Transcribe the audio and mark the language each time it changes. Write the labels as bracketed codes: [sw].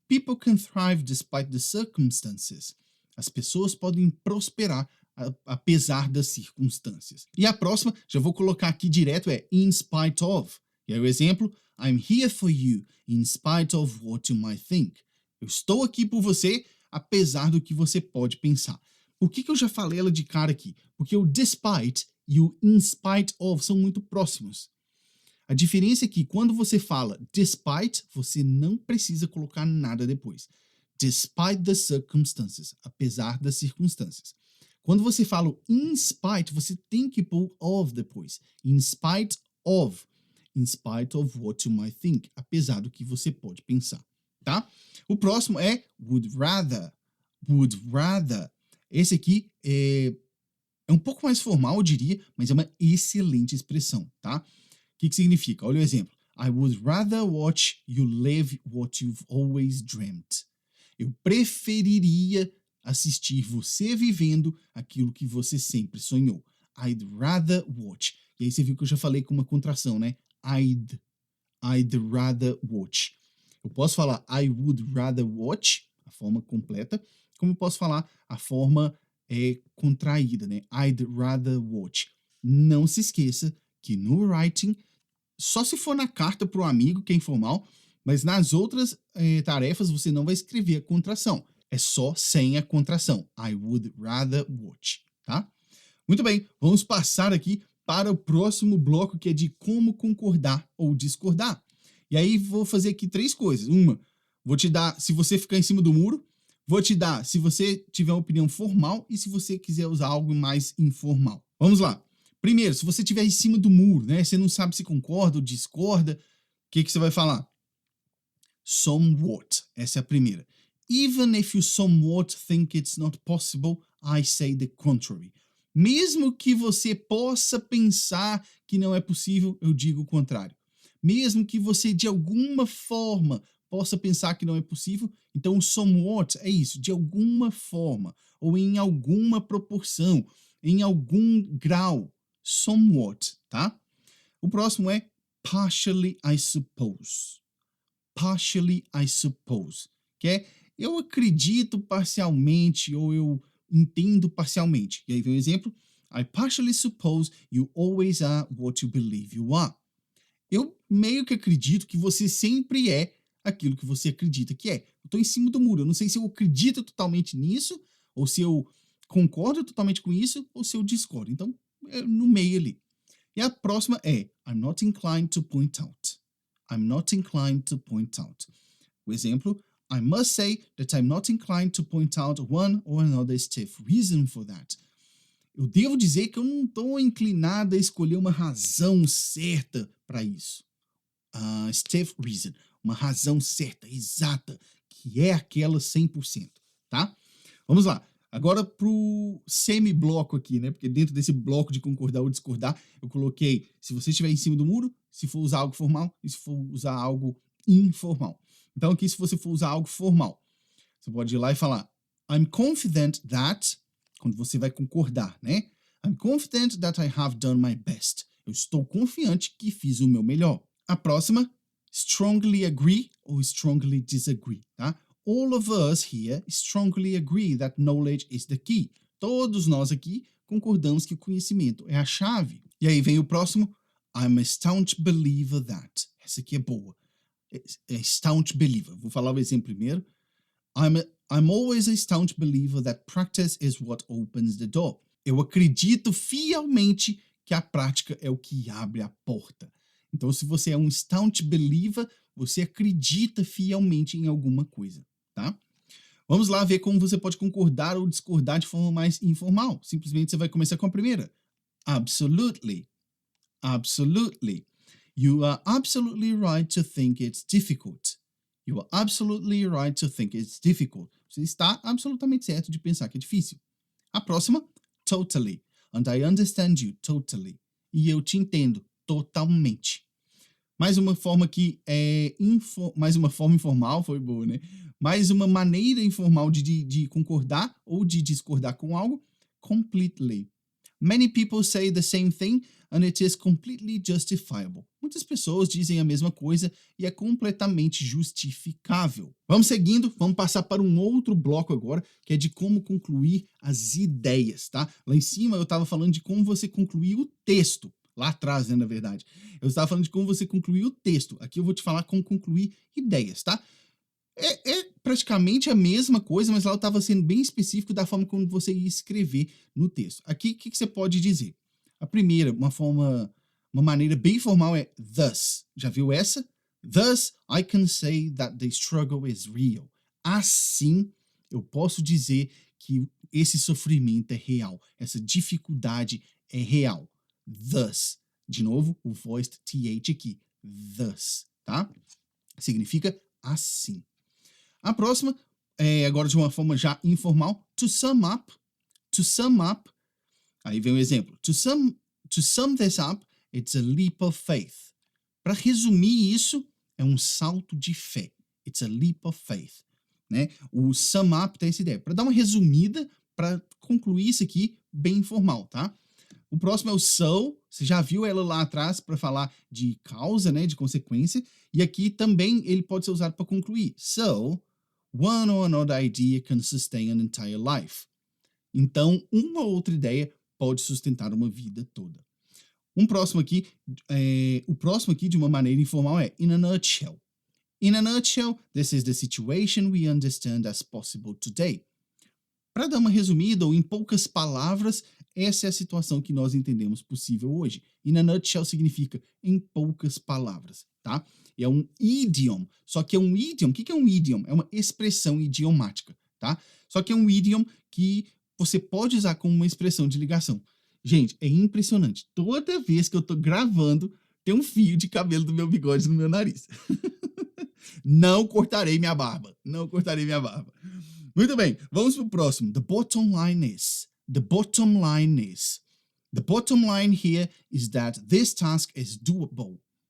[en] People can thrive despite the circumstances. [pt] As pessoas podem prosperar apesar das circunstâncias. E a próxima, já vou colocar aqui direto, é [en] in spite of. [pt] E aí o exemplo, [en] I'm here for you, in spite of what you might think. [pt] Eu estou aqui por você, apesar do que você pode pensar. Por que eu já falei ela de cara aqui? Porque o despite e o [en] in spite of [pt] são muito próximos. A diferença é que quando você fala despite, você não precisa colocar nada depois. [en] Despite the circumstances, [pt] apesar das circunstâncias. Quando você fala [en] in spite, [pt] você tem que pôr of depois. [en] In spite of. In spite of what you might think. [pt] Apesar do que você pode pensar, tá? O próximo é [en] would rather. Would rather. [pt] Esse aqui é um pouco mais formal, eu diria, mas é uma excelente expressão, tá? O que significa? Olha o exemplo. [en] I would rather watch you live what you've always dreamt. [pt] Eu preferiria assistir você vivendo aquilo que você sempre sonhou. [en] I'd rather watch. [pt] E aí você viu que eu já falei com uma contração, né? [en] I'd rather watch. [pt] Eu posso falar [en] I would rather watch, [pt] a forma completa, como eu posso falar a forma contraída, né? [en] I'd rather watch. [pt] Não se esqueça que no writing, só se for na carta para o amigo, que é informal, mas nas outras tarefas você não vai escrever a contração. É só sem a contração. [en] I would rather watch, [pt] tá? Muito bem, vamos passar aqui para o próximo bloco, que é de como concordar ou discordar. E aí vou fazer aqui 3 coisas. Uma, vou te dar se você ficar em cima do muro. Vou te dar se você tiver uma opinião formal e se você quiser usar algo mais informal. Vamos lá. Primeiro, se você estiver em cima do muro, né? Você não sabe se concorda ou discorda, o que você vai falar? Somewhat. Essa é a primeira. [en] Even if you somewhat think it's not possible, I say the contrary. [pt] Mesmo que você possa pensar que não é possível, eu digo o contrário. Mesmo que você, de alguma forma, possa pensar que não é possível, então o somewhat é isso, de alguma forma, ou em alguma proporção, em algum grau. Somewhat, tá? O próximo é [en] partially, I suppose. Partially, I suppose. [pt] Que é eu acredito parcialmente ou eu entendo parcialmente. E aí vem o exemplo. [en] I partially suppose you always are what you believe you are. [pt] Eu meio que acredito que você sempre é aquilo que você acredita que é. Eu tô em cima do muro. Eu não sei se eu acredito totalmente nisso, ou se eu concordo totalmente com isso, ou se eu discordo. Então, é no meio ali. E a próxima é [en] I'm not inclined to point out. [pt] I'm not inclined to point out. O exemplo, [en] I must say that I'm not inclined to point out one or another stiff reason for that. [pt] Eu devo dizer que eu não estou inclinado a escolher uma razão certa para isso. [en] Stiff reason, [pt] uma razão certa, exata, que é aquela 100%, tá? Vamos lá. Agora pro semi-bloco aqui, né? Porque dentro desse bloco de concordar ou discordar, eu coloquei se você estiver em cima do muro, se for usar algo formal e se for usar algo informal. Então aqui, se você for usar algo formal, você pode ir lá e falar [en] I'm confident that, [pt] quando você vai concordar, né? [en] I'm confident that I have done my best. [pt] Eu estou confiante que fiz o meu melhor. A próxima, [en] strongly agree [pt] ou [en] strongly disagree, [pt] tá? [en] All of us here strongly agree that knowledge is the key. [pt] Todos nós aqui concordamos que o conhecimento é a chave. E aí vem o próximo, [en] I'm a staunch believer that. [pt] Essa aqui é boa. É [en] staunch believer. [pt] Vou falar o exemplo primeiro. [en] I'm always a staunch believer that practice is what opens the door. [pt] Eu acredito fielmente que a prática é o que abre a porta. Então, se você é um [en] staunch believer, [pt] você acredita fielmente em alguma coisa, tá? Vamos lá ver como você pode concordar ou discordar de forma mais informal. Simplesmente você vai começar com a primeira. [en] Absolutely. Absolutely. You are absolutely right to think it's difficult. You are absolutely right to think it's difficult. [pt] Você está absolutamente certo de pensar que é difícil. A próxima, totally. [en] And I understand you totally. [pt] E eu te entendo totalmente. Mais uma forma que mais uma forma informal, foi boa, né? Mais uma maneira informal de concordar ou de discordar com algo, completely. [en] Many people say the same thing and it is completely justifiable. [pt] Muitas pessoas dizem a mesma coisa e é completamente justificável. Vamos seguindo, vamos passar para um outro bloco agora, que é de como concluir as ideias, tá? Lá em cima eu estava falando de como você concluir o texto. Lá atrás, né, na verdade. Eu estava falando de como você concluir o texto. Aqui eu vou te falar como concluir ideias, tá? É praticamente a mesma coisa, mas lá eu estava sendo bem específico da forma como você ia escrever no texto. Aqui, o que você pode dizer? A primeira, uma maneira bem formal é thus. Já viu essa? [en] Thus, I can say that the struggle is real. [pt] Assim, eu posso dizer que esse sofrimento é real. Essa dificuldade é real. Thus. De novo, o [en] voiced th [pt] aqui. Thus, tá? Significa assim. A próxima, agora de uma forma já informal, [en] to sum up. To sum up. [pt] Aí vem o exemplo. [en] To sum this up, it's a leap of faith. [pt] Para resumir isso, é um salto de fé. [en] It's a leap of faith. [pt] Né? O [en] sum up [pt] tem essa ideia. Para dar uma resumida, para concluir isso aqui, bem informal, tá? O próximo é o so. Você já viu ela lá atrás para falar de causa, né? De consequência. E aqui também ele pode ser usado para concluir. [en] So, one or another idea can sustain an entire life. [pt] Então, uma ou outra ideia pode sustentar uma vida toda. O próximo aqui de uma maneira informal é [en] in a nutshell. In a nutshell, this is the situation we understand as possible today. [pt] Para dar uma resumida, ou em poucas palavras, essa é a situação que nós entendemos possível hoje. [en] In a nutshell [pt] significa em poucas palavras, tá? É um idiom. Só que é um idiom. O que é um idiom? É uma expressão idiomática, tá? Só que é um idiom que você pode usar como uma expressão de ligação. Gente, é impressionante. Toda vez que eu tô gravando, tem um fio de cabelo do meu bigode no meu nariz. Não cortarei minha barba. Não cortarei minha barba. Muito bem, vamos pro próximo. [en] The bottom line is. The bottom line is. The bottom line here is that this task is doable.